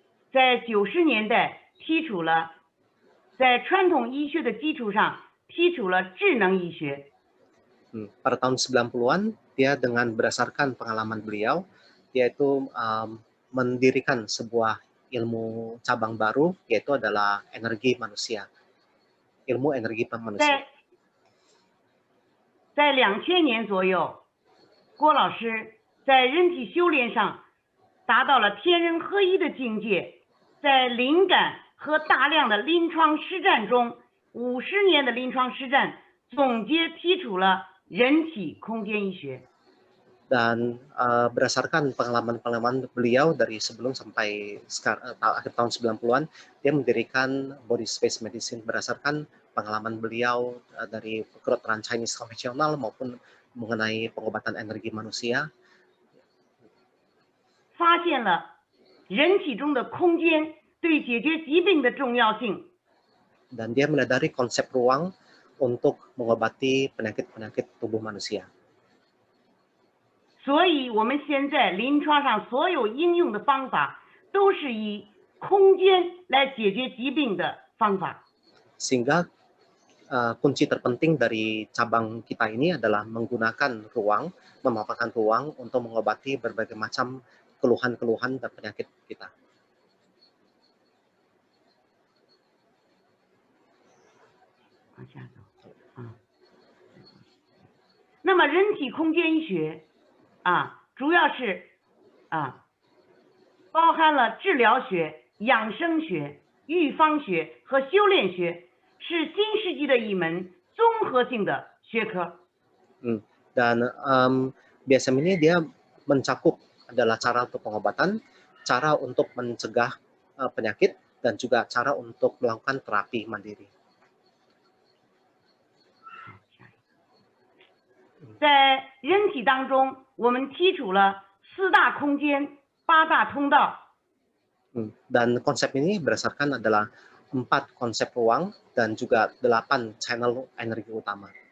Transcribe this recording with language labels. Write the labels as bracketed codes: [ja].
[zh] 在90年代提出了在传统医学的基础上提出了智能医学。 [id] Pada tahun 90-an dia dengan berdasarkan pengalaman beliau yaitu mendirikan sebuah ilmu cabang baru yaitu adalah energi manusia. Ilmu energi manusia. [zh] 在2000年左右，郭老师在人体修炼上达到了天人合一的境界，在灵感和大量的临床实战中，50年的临床实战总结提出了人体空间医学。 [id] Dan berdasarkan pengalaman-pengalaman beliau dari sebelum sampai akhir tahun 90-an, dia mendirikan body space medicine berdasarkan pengalaman beliau dari kedokteran Chinese konvensional maupun mengenai pengobatan energi manusia. [zh] 发现了人体中的空间对解决疾病的重要性。 [id] Dan dia menyadari konsep ruang untuk mengobati penyakit-penyakit tubuh manusia. [zh] 所以我们现在临床上所有应用的方法都是以空间来解决疾病的方法。 [id] Sehingga kunci terpenting dari cabang kita ini adalah menggunakan ruang, memanfaatkan ruang untuk mengobati berbagai macam keluhan-keluhan dan penyakit kita. [zh] 往下走啊。那么人体空间医学主要是包含了治疗学、养生学、预防学和修炼学，是新世纪的一门综合性的学科。 [id] Dan BSM ini dia mencakup adalah cara untuk pengobatan, cara untuk mencegah penyakit, dan juga cara untuk melakukan terapi mandiri. [zh] 在人体当中，我们剔除了4大空间、8大通道。 [id] Dan konsep ini berdasarkan adalah 4 konsep ruang dan juga 8 channel energi utama.